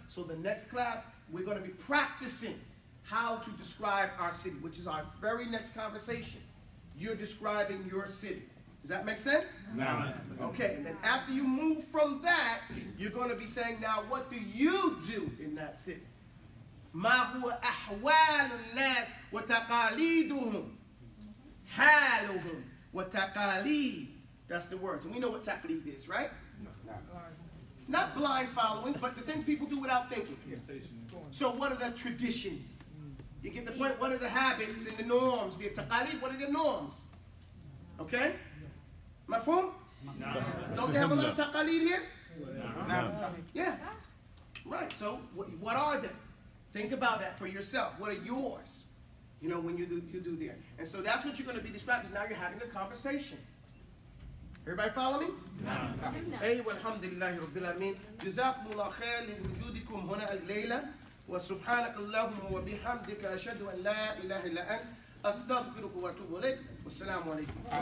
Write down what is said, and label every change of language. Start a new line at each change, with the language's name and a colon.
English: So the next class, we're going to be practicing how to describe our city, which is our very next conversation. You're describing your city. Does that make sense? No. Okay, and then after you move from that, you're going to be saying, now what do you do in that city?
Arabic: ما هو أحوال الناس وتقاليدهم حالهم وتقاليد.
English: That's the words. And we know what taqleed is, right? No. Not blind following, but the things people do without thinking. So what are the traditions? You get the point? What are the habits and the norms? The taqalid, what are the norms? Okay? Mafhum? No. Don't they have a lot of taqalid here? No. Yeah. Right. So what are they? Think about that for yourself. What are yours? You know, when you do there. And so that's what you're going to be describing. Now you're having a conversation. Everybody follow me?
Arabic: أيوة الحمد لله رب العالمين جزاكم الله خير لوجودكم هنا الليلة وسبحانك اللهم وبحمدك أشهد أن لا إله إلا أنت أستغفرك وأتوب إليك والسلام عليكم.